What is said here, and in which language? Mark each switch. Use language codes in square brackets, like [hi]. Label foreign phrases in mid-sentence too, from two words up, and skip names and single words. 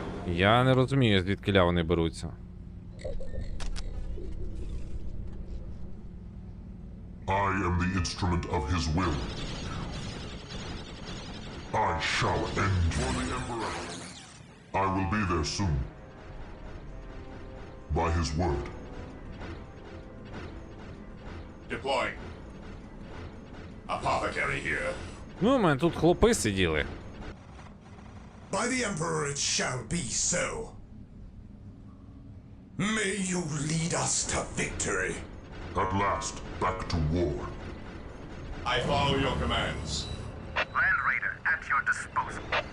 [uk] Я не розумію, звідкиля вони беруться. [en] I am the instrument of his will. I shall end for the Emperor. I will be there soon. By his word. Deploying. Apothecary here. [uk] Ну, у мене тут хлопи сиділи. [en] By the Emperor it shall be so. May you lead us to victory. At last, back to war. I follow your commands. Land Raider at your disposal.